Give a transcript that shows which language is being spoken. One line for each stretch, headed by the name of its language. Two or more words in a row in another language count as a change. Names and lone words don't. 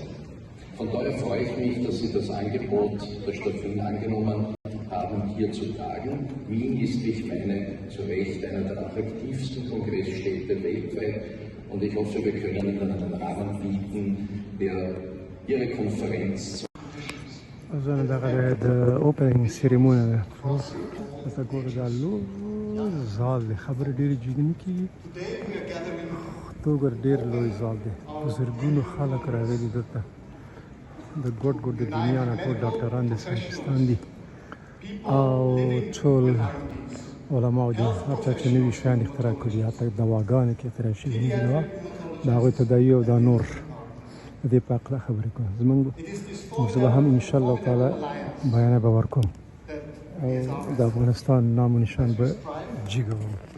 German: Von daher freue ich mich, dass Sie das Angebot der Stadt Wien angenommen haben, hier zu tagen. Wien ist, wie ich meine, zu Recht einer der attraktivsten Kongressstädte weltweit und ich hoffe, wir können Ihnen einen Rahmen bieten, der Ihre Konferenz
Pashto: أظن دغه
English: opening ceremony
Pashto: ده ګوره دا لوی زال دی خبره ډېرې جدي نه کېږي ته وګوره ډېر لوی زال دی په زرګونو خلک راغلي دلته د ګوټ ګوټ د دنیا نه ټول ډاکټران د ساینټسټان دي او ټول علماو دي هر چا چې نوي شیان اختراع کړي حتی دواګانې کې اختراع شوي دي دوا د هغوی تداوي او دا نور د دې په هکله خبرې کوم زموږ زه به هم
Arabic: انشاءالله تعالی
Pashto: بیانیه به ورکوم او د افغانستان نام و نشان به جګوم